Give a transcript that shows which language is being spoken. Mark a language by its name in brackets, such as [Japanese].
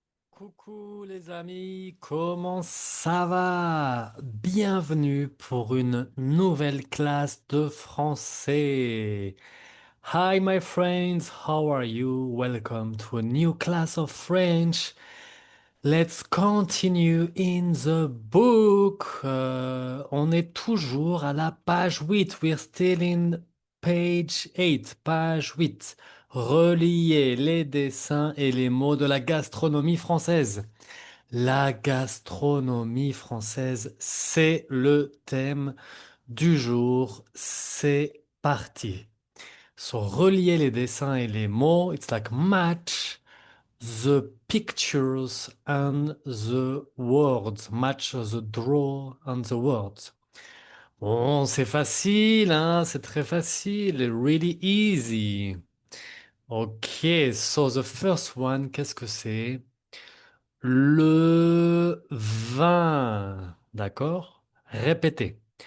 [French] Coucou les amis, comment ça va? Bienvenue pour une nouvelle classe de français. [English] Hi my friends, how are you? Welcome to a new class of French. Let's continue in the book. [French] On est toujours à la page 8. [English] We're still in page 8, page 8. [French] Relier les dessins et les mots de la gastronomie française. La gastronomie française, c'est le thème du jour. C'est parti. [English] So, [French] relier les dessins et les mots, [English] it's like match the pictures and the words. Match the draw and the words. [French] Bon, c'est facile, hein, c'est très facile. [English] Really easy. Ok, so the first one, [French] qu'est-ce que c'est? Le vin. D'accord? Répétez.